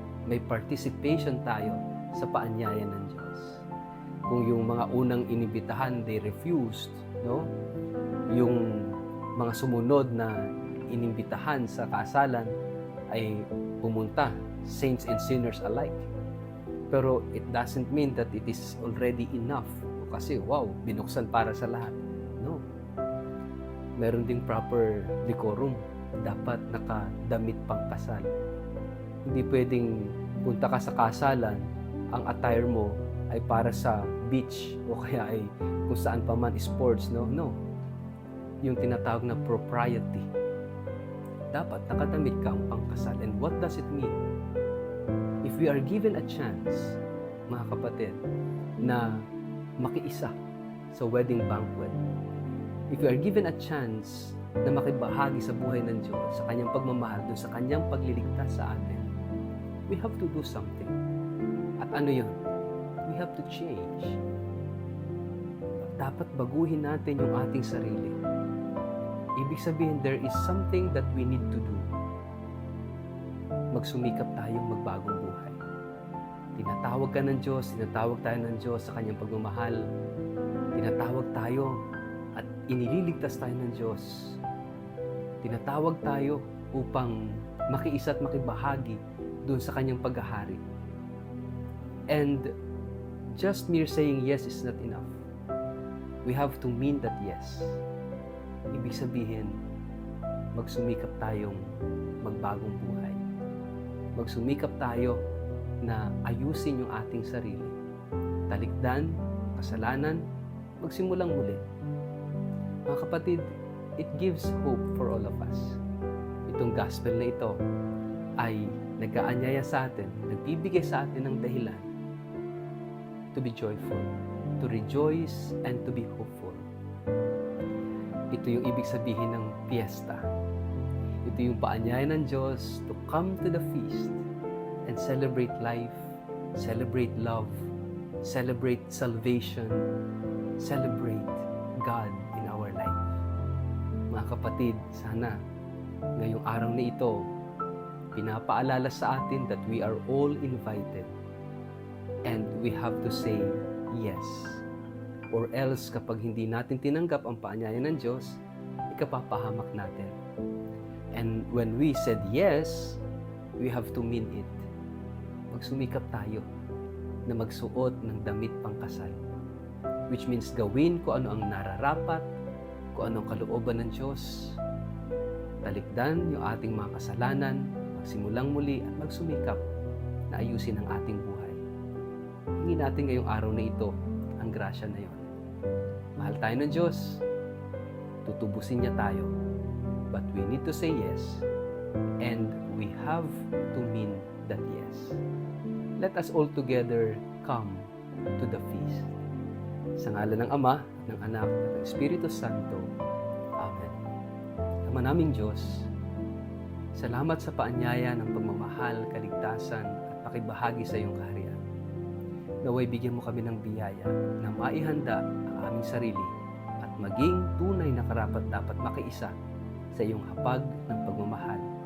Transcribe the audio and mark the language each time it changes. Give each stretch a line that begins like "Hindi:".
Filipino: May participation tayo sa paanyaya ng Diyos. Kung yung mga unang inibitahan,
English: they refused,
Filipino: no? Yung mga sumunod na inimbitahan sa kasalan ay pumunta,
English: saints and sinners alike. Pero it doesn't mean that it is already enough.
Filipino: Kasi, wow, binuksan para sa lahat. No. Meron ding proper decorum. Dapat nakadamit pang kasal. Hindi pwedeng punta ka sa kasalan, ang attire mo ay para sa beach o kaya ay kung saan pa man sports, no? No. Yung tinatawag na propriety. Dapat nakadamit ka ang pangkasal.
English: And what does it mean? If we are given a chance,
Filipino: mga kapatid, na makiisa sa
English: wedding banquet, if we are given a chance
Filipino: na makibahagi sa buhay ng Diyos, sa Kanyang pagmamahal, dun sa Kanyang pagliligtas sa atin,
English: we have to do something.
Filipino: At ano yun?
English: We have to change.
Filipino: Dapat baguhin natin yung ating sarili. Ibig sabihin,
English: there is something that we need to do.
Filipino: Magsumikap tayong magbagong buhay. Tinatawag ka ng Diyos, tinatawag tayo ng Diyos sa Kanyang pagmamahal. Tinatawag tayo at inililigtas tayo ng Diyos. Tinatawag tayo upang makiisa at makibahagi doon sa Kanyang paghahari.
English: And just mere saying yes is not enough. We have to mean that yes.
Filipino: Ibig sabihin, magsumikap tayong magbagong buhay. Magsumikap tayo na ayusin yung ating sarili. Talikdan, kasalanan, magsimulang muli. Mga kapatid,
English: it gives hope for all of us.
Filipino: Itong gospel na ito ay nag-aanyaya sa atin, nagbibigay sa atin ng dahilan
English: to be joyful, to rejoice, and to be hopeful.
Filipino: Ito yung ibig sabihin ng fiesta. Ito yung paanyaya ng Diyos
English: to come to the feast and celebrate life, celebrate love, celebrate salvation, celebrate God in our life.
Filipino: Mga kapatid, sana ngayong araw na ito, pinapaalala sa atin
English: that we are all invited and we have to say yes. Or else,
Filipino: kapag hindi natin tinanggap ang paanyaya ng Diyos, ikapapahamak natin.
English: And when we said yes, we have to mean it.
Filipino: Magsumikap tayo na magsuot ng damit pangkasal.
English: Which means
Filipino: gawin kung ano ang nararapat, kung ano ang kalooban ng Diyos. Talikdan yung ating mga kasalanan, magsimulang muli at magsumikap na ayusin ang ating buhay. Hingin natin ngayong araw na ito ang grasya na yon. Mahal tayo ng Diyos, tutubusin niya tayo,
English: but we need to say yes, and we have to mean that Jesus. Let us all together come to the feast.
Filipino: Sa ngalan ng Ama, ng Anak, at ng Espiritu Santo. Amen. Ama naming Diyos, salamat sa paanyaya ng pagmamahal, kaligtasan, at pakibahagi sa iyong kaharian. Naway bigyan mo kami ng biyaya na maihanda ang aming sarili at maging tunay na karapat-dapat makiisa sa iyong hapag ng pagmamahal.